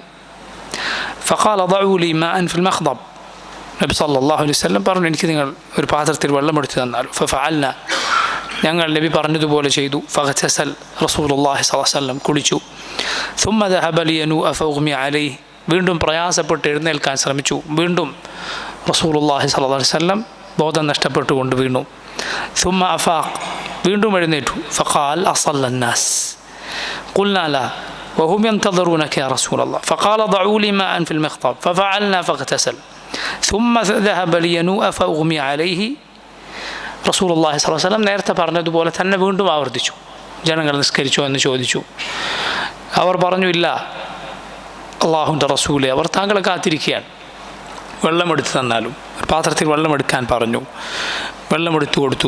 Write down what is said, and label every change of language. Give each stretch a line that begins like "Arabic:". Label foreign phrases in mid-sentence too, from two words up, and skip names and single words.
Arabic: فقال ضعوا لي ماء في المخضب,
Malayalam: നബി
Arabic: صلى الله عليه وسلم
Malayalam: പറഞ്ഞു, എനിക്ക് നിങ്ങൾ ഒരു പാത്രത്തിൽ വെള്ളമെടുത്ത് തന്നാലും. ഫഫഅൽന, ഞങ്ങൾ നബി പറഞ്ഞതുപോലെ ചെയ്തു. ഫഗ്തസൽ, റസൂലുള്ളാഹി
Arabic: صلى الله عليه وسلم
Malayalam: കുളിച്ചു.
Arabic: ثم ذهب لينوء فأغمي عليه,
Malayalam: വീണ്ടും പ്രയാസപ്പെട്ട് എഴുന്നേൽക്കാൻ ശ്രമിച്ചു. വീണ്ടും റസൂലുള്ളാഹി
Arabic: صلى الله عليه وسلم
Malayalam: ബോധം നഷ്ടപ്പെട്ടുകൊണ്ട് വീണു.
Arabic: ثم أفاق
Malayalam: വീണ്ടും എഴുന്നേറ്റു.
Arabic: فقال أصلى الناس قلنا لا وهم ينتظرونك يا رسول الله فقال ضعوا لي ماء في المخطب ففعلنا فاغتسل ثم ذهب لينوء فأغمي عليه.
Malayalam: റസൂലുള്ളാഹി
Arabic: صلى الله عليه وسلم
Malayalam: നേരത്തെ പറഞ്ഞതുപോലെ തന്നെ വീണ്ടും ആവർത്തിച്ചു. ജനങ്ങൾ നിസ്കരിച്ചോ എന്ന് ചോദിച്ചു. അവർ പറഞ്ഞു, ഇല്ല അള്ളാഹുവിൻ്റെ റസൂലെ, അവർ താങ്കളെ കാത്തിരിക്കുകയാണ്. വെള്ളമെടുത്ത് തന്നാലും. ഒരു പാത്രത്തിൽ വെള്ളമെടുക്കാൻ പറഞ്ഞു. വെള്ളമെടുത്തു കൊടുത്തു.